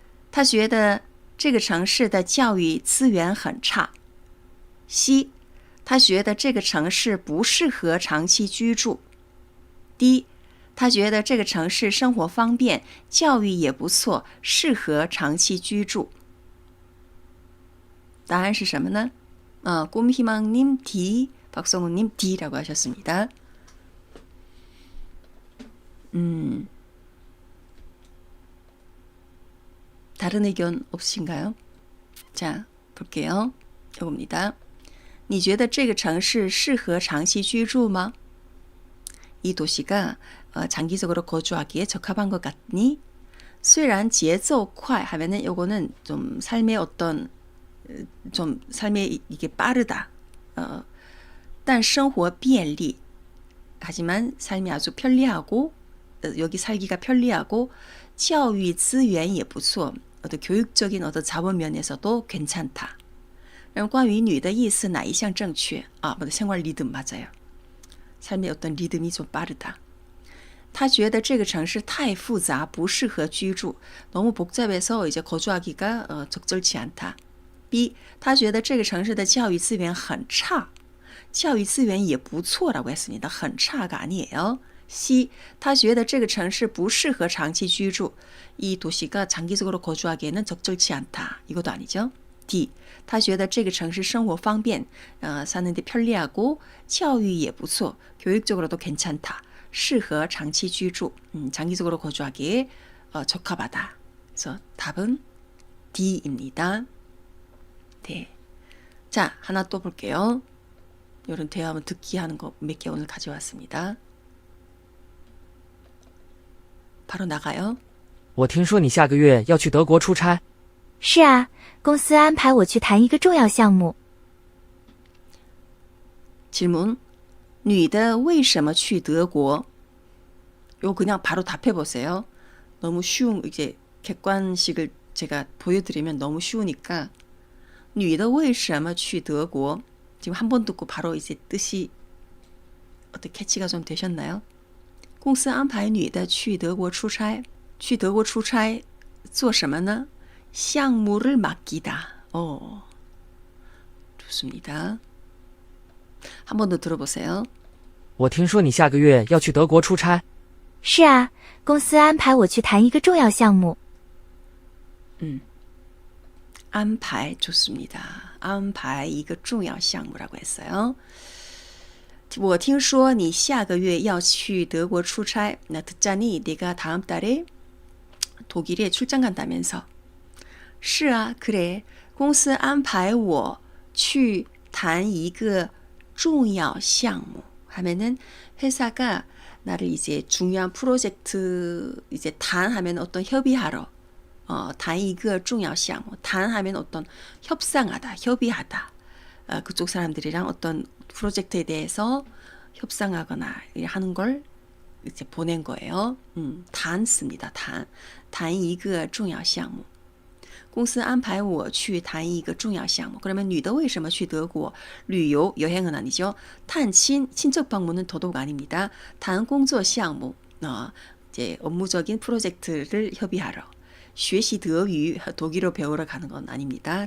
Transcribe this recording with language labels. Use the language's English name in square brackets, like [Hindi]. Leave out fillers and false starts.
[Chinese] 他觉得这个城市的教育资源很差。 C. 他觉得这个城市不适合长期居住。 D. 他觉得这个城市生活方便，教育也不错，适合长期居住。答案是什么呢? [Korean] 꿈희망님 D, 박성훈님 D라고 하셨습니다. 다른 의견 없으신가요? 자, 볼게요. 이겁니다. [Chinese] 你觉得这个城市适合长期居住吗? [Korean] 이 도시가 장기적으로 거주하기에 적합한 것 같니? [Chinese] 虽然节奏快 [Korean] 하면은 요거는 좀 삶의 어떤 좀 삶에 이게 빠르다. [Chinese] 但生活便利 [Korean] 하지만 삶이 아주 편리하고 여기 살기가 편리하고 [Chinese] 教育资源也不错. [Korean] 어떤 교육적인 어떤 자원 면에서도 괜찮다. 그럼 [Chinese] 关于女的意思哪一项正确? [Korean] 생활 리듬 맞아요. 삶의 어떤 리듬이 좀 빠르다. [Chinese] 他觉得这个城市太复杂不适合居住. [Korean] 너무 복잡해서 이제 거주하기가 적절치 않다. [Chinese] B. 他觉得这个城市的教育资源很差.教育资源也不错 [Korean] 라고 했습니다. [Chinese] 很差 [Korean] 가 아니에요. C. [Chinese] 他觉得这个城市不适合长期居住. [Korean] 이 도시가 장기적으로 거주하기에는 적절치 않다. 이것도 아니죠. D. [Chinese] 他觉得这个城市生活方便, [Korean] 사는데 편리하고 [Chinese] 教育也不错, [Korean] 교육적으로도 괜찮다. [Chinese] 适合长期居住. [Korean] 장기적으로 거주하기에 적합하다. 그래서 답은 D입니다. 네. 자, 하나 또 볼게요. 이런 대화문 듣기 하는 거 몇 개 오늘 가져왔습니다. 바로 나가요. [Chinese] 我听说你下个月要去德国出差，是啊，公司安排我去谈一个重要项目。 질문. 女的为什么去德国? [Korean] 요 그냥 바로 답해 보세요. 너무 쉬운 이제 객관식을 제가 보여드리면 너무 쉬우니까 [Chinese] 女的为什么去德国? [Korean] 지금 한 번 듣고 바로 이제 뜻이 어떻게 캐치가 좀 되셨나요? [Chinese] 公司安排女的去德国出差. 去德国出差做什么呢?项目 [Korean] 를 맡기다. 좋습니다. 한 번 더 들어보세요. [Chinese] 我听说你下个月要去德国出差，是啊，公司安排我去谈一个重要项目。 [Korean] 安排 좋습니다. [Chinese] 安排一个重要项目 [Korean] 라고 했어요. [Chinese] 我听说你下个月要去德国出差. [Korean] 나 듣자니 네가 다음 달에 독일에 출장 간다면서. [Chinese] 是啊, [Korean] 그래. [Chinese] 公司安排我去谈一个重要项目 [Korean] 하면은 회사가 나를 이제 중요한 프로젝트 이제 단하면 어떤 협의하러 단一个重要项目 단하면 어떤 협상하다, 협의하다. 그쪽 사람들이랑 어떤 프로젝트에 대해서 협상하거나 하는 걸 이제 보낸 거예요. 단 씁니다. 단 [Chinese] 一个重要项目. 公司安排我去谈一个重要项目. [Korean] 그러면 [Chinese] 女的为什么去德国? 旅游, [Korean] 여행은 아니죠. [Chinese] 探亲, [Korean] 친척 방문은 더더욱 아닙니다. 단 [Chinese] 工作项目, [Korean] 이제 업무적인 프로젝트를 협의하러. [Chinese] 学习德语, [Korean] 독일어 배우러 가는 건 아닙니다.